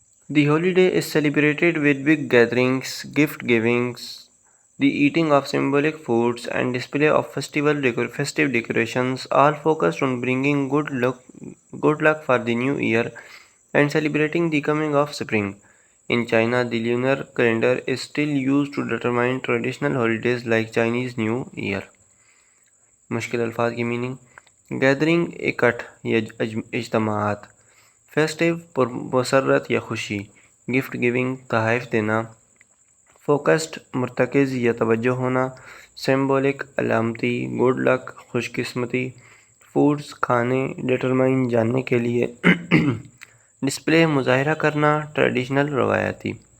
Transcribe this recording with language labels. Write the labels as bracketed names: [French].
[English] The holiday is celebrated with big gatherings, gift givings, the eating of symbolic foods, and display of festive decorations, all focused on bringing good luck for the new year and celebrating the coming of spring. In China, the lunar calendar is still used to determine traditional holidays like Chinese New Year. [Urdu] مشکل الفاظ کی meaning. Gathering اکٹھ یا اجتماعات، festive مسرت یا خوشی، gift giving تحائف دینا، focused مرتکز یا توجہ ہونا، سمبولک علامتی، گڈ لک خوش قسمتی، فوڈز کھانے، ڈیٹرمائن جاننے کے لیے، ڈسپلے مظاہرہ کرنا، ٹریڈیشنل روایتی۔